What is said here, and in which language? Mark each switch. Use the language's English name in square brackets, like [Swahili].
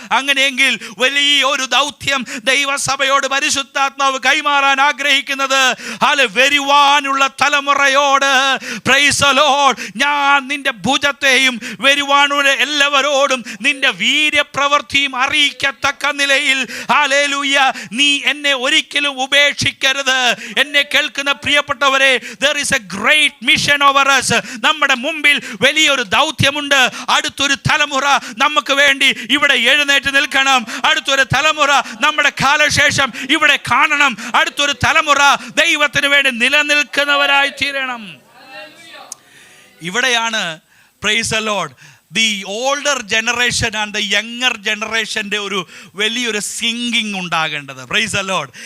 [Malayalam] അങ്ങനെയെങ്കിൽ വലിയൊരു ദൗത്യം ദൈവസഭയോട് പരിശുദ്ധാത്മാവ് കൈമാറാൻ ആഗ്രഹിക്കുന്നത് ഹല്ലേലൂയ വരുവാനുള്ള തലമുറയോട് പ്രൈസ് ദി ലോർഡ് ഞാൻ നിന്റെ ഭുജത്തെയും വരുവാനുള്ള എല്ലാവരോടും നിന്റെ വീര്യപ്രവൃത്തിയും അറിയിക്കത്തക്ക നിലയിൽ ഹല്ലേലൂയ നീ എന്നെ ഒരിക്കലും ഉപേക്ഷിക്കരുത്. എന്നെ കേൾക്കുന്ന പ്രിയപ്പെട്ടവരെ, [English] there is a great mission over us. [Malayalam] നമ്മുടെ മുമ്പിൽ വലിയൊരു ദൗത്യമുണ്ട്. അടുത്തൊരു തലമുറ നമുക്ക് വേണ്ടി ഇവിടെ എഴുന്നേറ്റ് നിൽക്കണം. അടുത്തൊരു തലമുറ നമ്മുടെ കാലശേഷം ഇവിടെ കാണണം. അടുത്തൊരു തലമുറ ദൈവത്തിന് വേണ്ടി നിലനിൽക്കുന്നവരായി തീരണം. ഇവിടെയാണ് praise the Lord [English] the older generation and the younger [Malayalam] ജനറേഷൻ്റെ ഒരു വലിയൊരു സിങ്കിങ് ഉണ്ടാകേണ്ടത്. Praise the Lord.